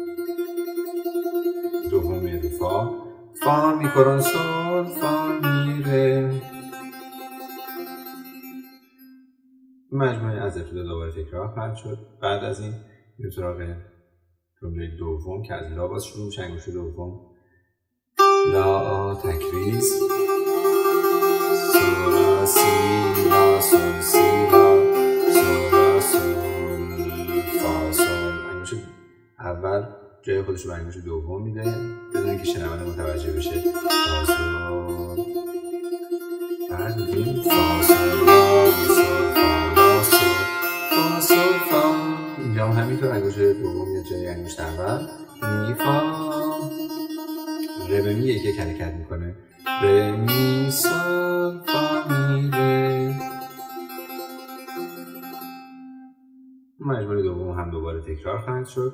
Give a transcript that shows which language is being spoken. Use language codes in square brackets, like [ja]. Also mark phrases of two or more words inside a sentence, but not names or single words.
[fa] دوم میاد رو فا می کرون سول فا می ره. مجموعه از ابتدا دوباره تکرار خواهد شد. بعد از این میریم سراغ جمله دوم که از لا باز شروع میشه. انگشت دوم لا تکریز، سول لا سی لا سول سی لا سول لا سول فا سول. انگشت اول جای خودش رو به انگشت دوم میده بدون اینکه شنونده متوجه بشه. فا سول، بعد میگیم فا سول لا سول فا لا سول فا سول فا. اینجا هم همینطور انگشت دوم میاد جای انگشت اول، می فا. ره به می یک حرکت میکنه، ره می سول فا می ره. مجموعه دوم هم دوباره تکرار خواهد شد.